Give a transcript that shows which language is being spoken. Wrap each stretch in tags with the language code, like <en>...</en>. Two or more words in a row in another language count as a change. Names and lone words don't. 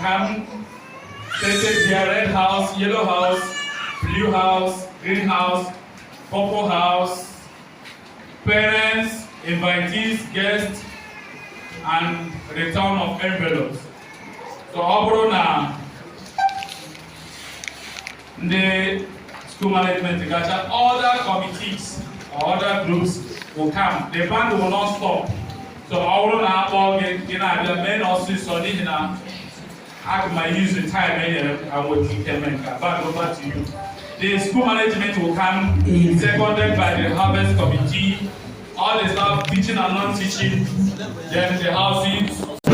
<en>one stated here: red house, yellow house, blue house, green house, purple house, parents, invitees, guests, and return of envelopes. So</en> <ig>ọ bụrụ na</ig> <en>the school management gacha, other committees or other groups will come. The band will not stop. So</en> <ig>ọ bụrụ na akpọ gị na-abịa mee na ọsịsọ n'ihi na</ig> <en>I might use the time and will take them back over to you. The school management will come, seconded by the Harvest Committee, all the staff teaching and non-teaching, then the houses.</en>